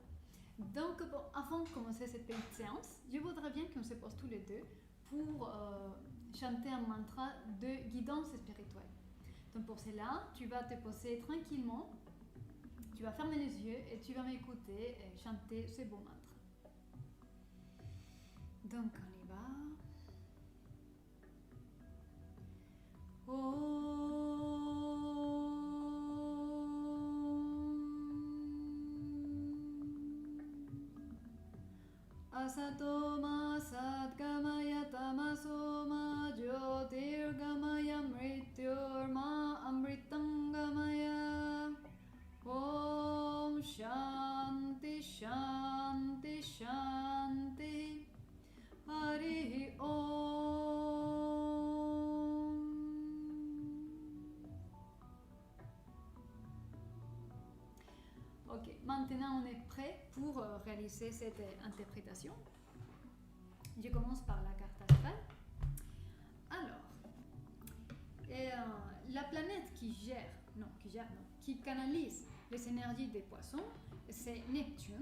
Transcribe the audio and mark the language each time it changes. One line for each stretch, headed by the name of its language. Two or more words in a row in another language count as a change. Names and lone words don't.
French: Donc, avant de commencer cette petite séance, je voudrais bien qu'on se pose tous les deux pour chanter un mantra de guidance spirituelle. Donc pour cela, tu vas te poser tranquillement, tu vas fermer les yeux et tu vas m'écouter et chanter ce beau mantra. Donc on y va.
Sanskrit: Asato ma sadgamaya tamaso ma jyotirgamaya mrityorma amritangamaya. Om Shanti Shanti Shanti Hari Om.
French: Ok, maintenant on est prêt pour réaliser cette interprétation. Je commence par la carte astrale. Alors, la planète qui canalise les énergies des poissons, c'est Neptune.